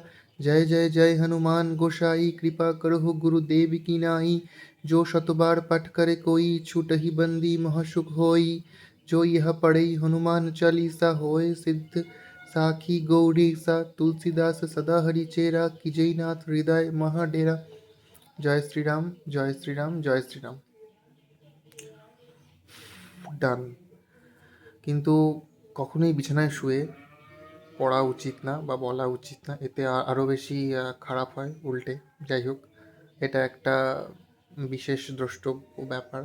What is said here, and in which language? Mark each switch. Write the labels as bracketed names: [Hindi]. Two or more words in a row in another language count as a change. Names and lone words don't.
[Awadhi] जय जय जय हनुमान गोसाई, कृपा करहु गुरुदेव की नाई, जो शतबार पठ करे कोई, छूटहि बंदी महसुख होई। जो यह पढ़ई हनुमान चालीसा, होय सिद्ध साखी गौरी सा। तुलसीदास सदा हरि चेरा, कीजई नाथ हृदय महाडेरा। [Bangla] জয় শ্রীরাম, জয় শ্রীরাম, জয় শ্রীরাম। ডান। কিন্তু কখনোই বিছানায় শুয়ে পড়া উচিত না বা বলা উচিত না, এতে আরও বেশি খারাপ হয় উল্টে। যাই হোক, এটা একটা বিশেষ দ্রষ্টব্য ব্যাপার।